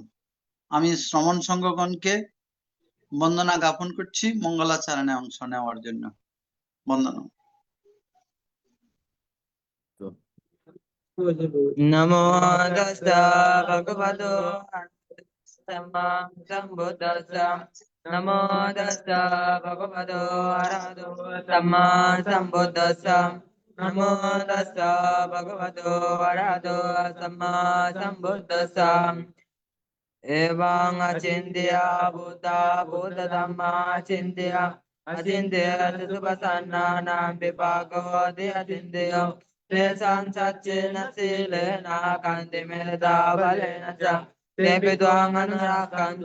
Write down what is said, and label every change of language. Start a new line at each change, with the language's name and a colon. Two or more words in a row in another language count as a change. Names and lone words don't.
Bangla: আমি শ্রমণ সংঘগণকে বন্দনা জ্ঞাপন করছি মঙ্গলাচরণে অংশ নেওয়ার জন্য। বন্দনা।
Pali: নমো তাস্সা ভগবতো सम्मा सम्बुद्धस्स नमो तस्स भगवतो अरहतो सम्मा सम्बुद्धस्स नमो तस्स भगवतो अरहतो सम्मा सम्बुद्धस्स एवं अचिन्त्य भूता भूतधम्मा अचिन्त्य अचिन्त्य सुखसन्नानां विपाकोऽधि अचिन्त्य तेषां सच्चेन शीलेन कान्तिमेधा बलेन च तेऽपि त्वाम् अनुरक्षन्तु